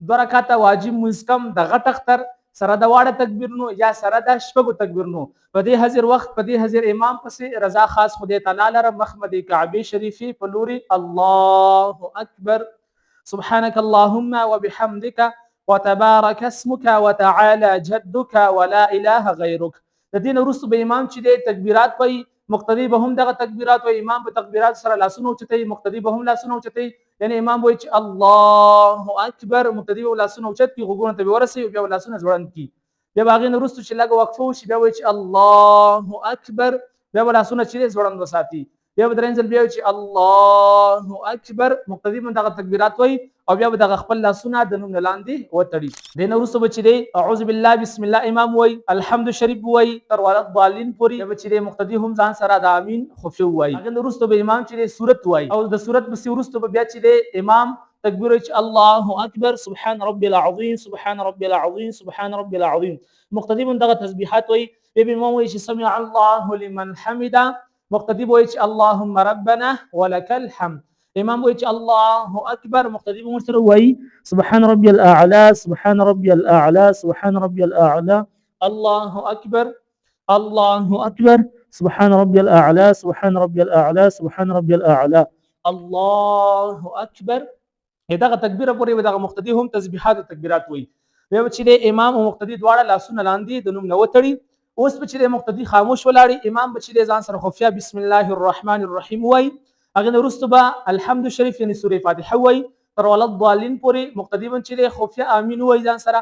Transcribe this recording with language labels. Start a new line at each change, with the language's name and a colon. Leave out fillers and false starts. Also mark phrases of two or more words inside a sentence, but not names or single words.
Pashto: دوه رکعاته واجب مونځ کم د غټ اختر سره د واړه تکبیرونو یا سره د شپږو تکبیرونو په دې حاضر وخت په دې حاضر امام پسې رضا خاص خدای تعالی لره مخمد کعبه شریفي په لوري
Arabic: الله اکبر سبحانك اللهم وبحمدك وتبارك اسمك وتعالى جدك ولا اله غيرك.
Pashto: د دین وروسته به امام چې د تکبیرات وي مقتدی به هم دغه تکبیرات وي امام په تکبیرات سره لاسونه اوچتوي مقتدی به هم لاسونه اوچتوي یعنی امام وایي چې
Arabic: الله اکبر
Pashto: مقتدی به لاسونه اوچت کړي غوږونو ته به ورسوي بیا به لاسونه ځوړند کړي بیا به هغې نه وروسته چې لږه وقفه وشي بیا وایي چې
Arabic: الله اکبر
Pashto: بیا به لاسونه چې دی ځوړند وساتي بیا به درېیم ځل بیا وایي چې
Arabic: الله اکبر
Pashto: مقتدی به دغه تکبیرات وایي او بیا به دغه خپل لاسونه د نوم نه لاندې وتړي دې نه وروسته به چې دی
Arabic: اعوذ بالله بسم الله
Pashto: امام وایي الحمد شریف وایي تر
Arabic: ولا ضالین
Pashto: پورې بیا به چې دی مقتدي هم ځان سره د امین خفیه وایي هغې نه وروسته به امام چې دی سورت وایي او د سورت پسې وروسته به بیا چې دی امام تکبیر وایي چې
Arabic: الله اکبر سبحان ربي العظیم سبحان ربي العظیم سبحان ربي العظیم
Pashto: مقتدي هم دغه تسبیحات وایي بیا به امام وایي چې
Arabic: سمع الله لمن حمده
Pashto: مقتدي به وایي چې
Arabic: اللهم ربنا ولك الحمد
Pashto: امام وایي چې
Arabic: الله اکبر
Pashto: مقتدي به ورسره وایي
Arabic: سبحان ربي الاعلى سبحان ربي الاعلى سبحان ربي الاعلى الله اكبر الله اكبر سبحان ربي الاعلى سبحان ربي الاعلى سبحان ربي الاعلى الله اكبر
Pashto: دغه تکبیره پورې به دغه مقتدي هم تسبیحات او تکبیرات وایي بیا به چې د امام او مقتدي دواړه لاسونه لاندې د نوم نه وتړي اوس به چې د مقتدي خاموش ولاړي امام به چې د ځان سره خفیه
Arabic: بسم الله الرحمن الرحیم
Pashto: وایي هغې نه وروسته به الحمد شریف یعنې سورې فاتحه وایي تر
Arabic: ولا ضالین
Pashto: پورې مقتدي به چې دی خفیه امین وایي ځان سره